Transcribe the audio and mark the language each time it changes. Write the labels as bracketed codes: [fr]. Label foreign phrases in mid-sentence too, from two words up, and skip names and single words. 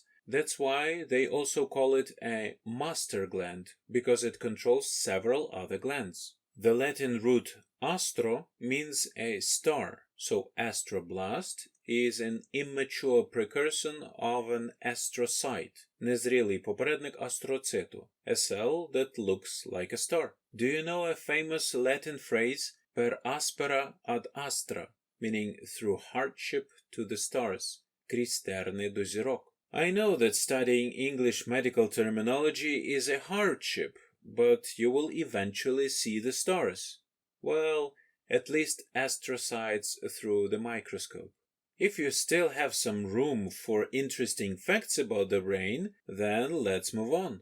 [en] That's why they also call it a master gland, because it controls several other glands. The Latin root astro means a star, so astroblast is an immature precursor of an astrocyte, [uk] незрілий попередник астроциту, [en] a cell that looks like a star. Do you know a famous Latin phrase, [la] per aspera ad astra, [en] meaning through hardship to the stars, [uk] крізь терни до зірок? [en] I know that studying English medical terminology is a hardship, but you will eventually see the stars. Well, at least astrocytes through the microscope. If you still have some room for interesting facts about the brain, then let's move on.